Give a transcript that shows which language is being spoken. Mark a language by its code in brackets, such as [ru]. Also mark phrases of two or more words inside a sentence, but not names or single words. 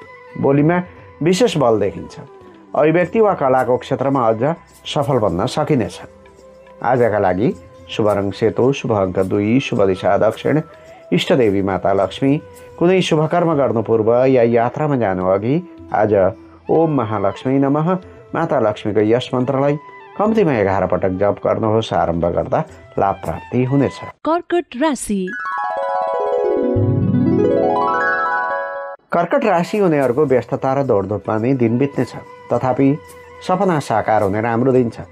[ne] बोलीमा विशेष बल देखिन्छ। अभिव्यक्ति वा कलाको क्षेत्रमा अझ सफल बन्न सकिनेछ। आजका लागि शुभ रङ सेतो, शुभ अङ्क 2, शुभ दिशा दक्षिण, इष्टदेवी माता लक्ष्मी, कुनै शुभकर्म गर्नु पूर्व या यात्रामा जानु अघि आज [sa] ओम महालक्ष्मी नमः [ne] माता लक्ष्मीको यस मन्त्रलाई कम्तीमा 11 पटक जप गर्नुहोस्। आरम्भ गर्दा लाभ प्राप्ति हुनेछ। कर्कट राशि। कर्कट राशि हुनेहरूको व्यस्तता र दौडधुपमा नै दिन बित्नेछ। तथापि सपना साकार हुने राम्रो दिन छ।